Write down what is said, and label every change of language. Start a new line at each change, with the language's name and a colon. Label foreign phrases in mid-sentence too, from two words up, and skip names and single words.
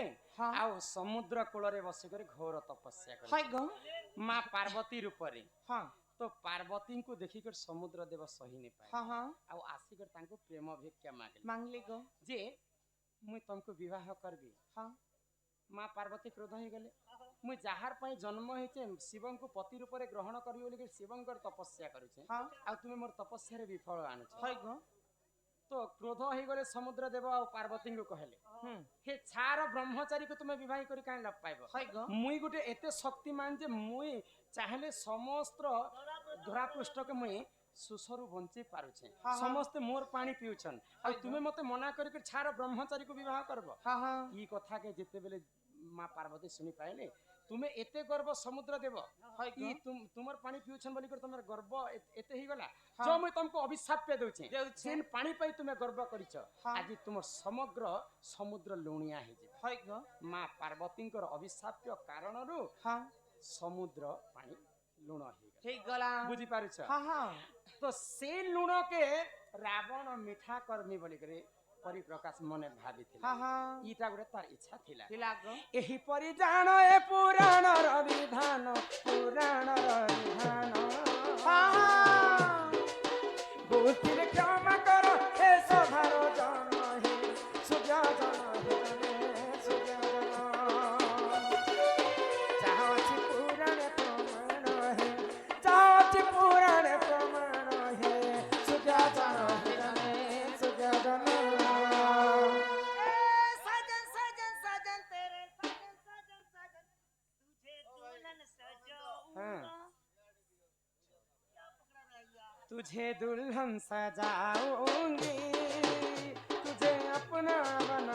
Odia: हाँ ଆଉ ସମୁଦ୍ର କୂଳରେ ବସିକରି ଘୋର ତପସ୍ୟା କଲେ हाय गो ମା ପାର୍ବତୀ ରୂପରେ हाँ ତ ପାର୍ବତୀଙ୍କୁ ଦେଖିକରି ସମୁଦ୍ର ଦେବ ସହି ନି ପାଏ हाँ हाँ ଆଉ ଆସିକରି ତାଙ୍କୁ ପ୍ରେମ ଭିକ୍ଷା ମାଗିଲେ ମାଗିଲେ ଗୋ ଯେ ମୁଇଁ ତମକୁ ବିବାହ କରିବି हाँ ମା ପାର୍ବତୀ କ୍ରୋଧ ହେଇଗଲେ ମୁଇଁ ଯାହାର ପାଇଁ ଜନ୍ମ ହେଇଛେ ଶିବଙ୍କୁ ପତି ରୂପରେ ଗ୍ରହଣ କରିବି ବୋଲି ଶିବଙ୍କର ତପସ୍ୟା କରୁଛେ हाँ ଆଉ ତୁମେ ମୋର ତପସ୍ୟାରେ ବିଫଳ ଆଣୁଛ हाय गो ତ କ୍ରୋଧ ହେଇଗଲେ ସମୁଦ୍ର ଦେବ ଆଉ ପାର୍ବତୀଙ୍କୁ କହିଲେ हम्म ହେ ଛାର ବ୍ରହ୍ମଚାରୀକୁ ତୁମେ ବିବାହ କରି କାହିଁ ଲାଭ ପାଇବ हाय गो ମୁଇଁ ଗୋଟେ ଏତେ ଶକ୍ତିମାନ ଯେ ମୁଇଁ ଚାହିଁଲେ ସମସ୍ତ ଧରାପୃଷ୍ଠକେ ମୁଇଁ ସୁଷରୁ ବଞ୍ଚି ପାରୁଛେ ହଁ, ହଁ। ସମସ୍ତେ ମୋର ପାଣି ପିଉଛନ୍ ଆଉ ତୁମେ ମତେ ମନା କରିକି ଛାର ବ୍ରହ୍ମଚାରୀକୁ ବିବାହ କରବ हाँ हाँ ଇ କଥାକେ ଯେତେବେଳେ ମା ପାର୍ବତୀ ଶୁଣି ପାଇଲେ ତୁମେ ଏତେ ଗର୍ବ ସମୁଦ୍ର ଦେବ हाय ଇ गो ତୁମର ପାଣି ପିଉଛନ୍ ବୋଲି କରି ତମର ଗର୍ବ ଏତେ ହେଇଗଲା ହଁ। ଯୋ ମୁଇଁ ତମକୁ ଅଭିଶାପ ଦଉଛେ ଦେଉଛେ। ଯେନ୍ ପାଣି ପାଇଁ ତୁମେ ଗର୍ବ କରିଛ ହଁ। ଆଜି ତୁମର ସମଗ୍ର ସମୁଦ୍ର ଲୁଣିଆ ହେଇଯିବ हाय गो ମା ପାର୍ବତୀଙ୍କର ଅଭିଶାପ୍ୟ କାରଣରୁ हाँ ସମୁଦ୍ର ପାଣି ଲୁଣ ହେଇଗଲା ଠିକ୍ ଗଲା ବୁଝିପାରୁଛ हाँ हाँ ତ ସେ ଲୁଣକେ ରାବଣ ମିଠା କର୍ମି ବୋଲିକରି ପରିପ୍ରକାଶ ମନେ ଭାବିଥିଲେ हाँ हाँ ଇଟା ଗୋଟେ ତାର ଇଚ୍ଛା ଥିଲା खिला गो ଏହିପରି ଜାଣ ଏ ପୁରାଣର ବିଧାନ ପୁରାଣର ବିଧାନ हाँ हाँ ବୁଦ୍ଧିରେ କ୍ଷମା କର ଏ ସଭାର ଜନ ହେ ସୁଜନ ହେ ଜନେ ସୁଜନ ଯାହା ଅଛି ପୁରାଣ ପ୍ରମାଣ ହେ ଯାହା ଅଛି ପୁରାଣ ପ୍ରମାଣ ହେ ସୁଜନ ହେ ଜନେ ସୁଜନ
Hindi: साजन साजन साजन तेरे साजन साजन साजन तुझे दुल्हन सजाऊंगा क्या पकड़ा रहिया तुझे दुल्हन सजाऊंगी तुझे अपना